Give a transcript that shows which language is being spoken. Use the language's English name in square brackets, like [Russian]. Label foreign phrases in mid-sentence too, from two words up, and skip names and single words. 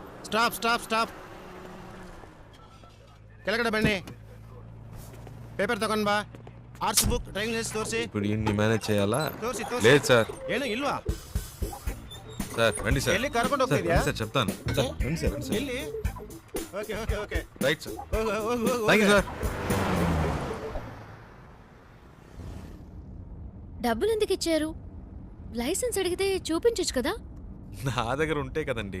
[English] stop stop stop [Kannada] ಕೆಳಗಡೆ ಬನ್ನಿ. పేపర్ ತಗೊಂಡ್ ಬಾ. [English] arts book driving license తోర్సి. [Telugu] ఇప్పుడు ఇన్ని మేనేజ్ చేయాలా? [Kannada] తోర్సి [Telugu] లేదు సార్. [Kannada] ಏನು ಇಲ್ವಾ? [Telugu] సార్ రండి సార్. [Kannada] ಎಲ್ಲಿ ಕರ್ಕೊಂಡು ಹೋಗ್ತಿದ್ಯಾ? [Telugu] సార్ చెప్తాను సార్. రండి సార్. [English] ಎಲ್ಲಿ? okay okay okay [Telugu] రైట్ సార్. [Kannada] ಹೋಗು. [English] thank you sir. [Telugu] డబ్బులు ఎందుకు ఇచ్చారు? లైసెన్స్ అడిగితే చూపించొచ్చు కదా. నా దగ్గర ఉంటే కదండి.